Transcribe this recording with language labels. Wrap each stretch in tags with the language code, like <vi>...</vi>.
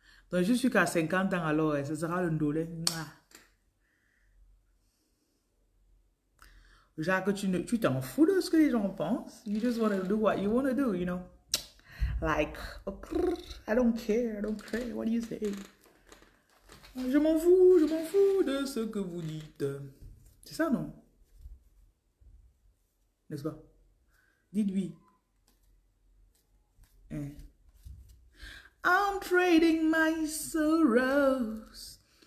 <fr>Donc je suis qu'à 50 ans alors, ce sera le ndolé. Jacques, tu t'en fous de ce que les gens pensent.</fr> <en>You just want to do what you want to do, you know. Like, I don't care, what do you say?</en> <fr>Je m'en fous de ce que vous dites. C'est ça, non? N'est-ce pas? Dites-lui.</fr> <en>Hein? I'm trading my sorrows.</en>